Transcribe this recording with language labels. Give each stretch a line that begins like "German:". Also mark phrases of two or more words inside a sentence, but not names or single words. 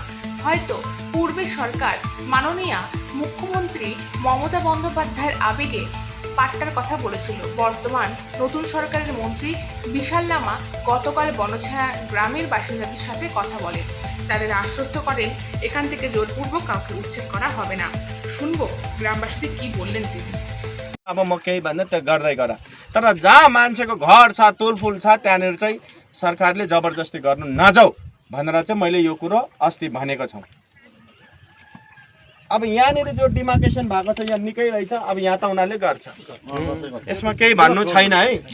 Bangla: হয়তো পূর্বের সরকার মাননীয়া মুখ্যমন্ত্রী মমতা বন্দ্যোপাধ্যায়ের আবেগে পাট্টার কথা বলেছিল। বর্তমান নতুন সরকারের মন্ত্রী বিশাল লামা গতকাল বনছায়া গ্রামের বাসিন্দাদের সাথে কথা বলেন। তাদের আশ্বস্ত করেন এখান থেকে জোরপূর্বক কাউকে উচ্ছেদ করা হবে না। শুনবো গ্রামবাসীদের কি বললেন তিনি।
Nepali: अब म केही भन्दा त्यो गर्दै गर, तर जहाँ मान्छेको घर छ, तुलफुल छ, त्यहाँनिर चाहिँ सरकारले जबरजस्ती गर्नु नजाऊ भनेर चाहिँ मैले यो कुरो अस्ति भनेको छु। अब यहाँनिर जो डिमार्केसन भएको छ यहाँ निकै रहेछ। अब यहाँ त उनीहरूले गर्छ, यसमा केही भन्नु छैन है।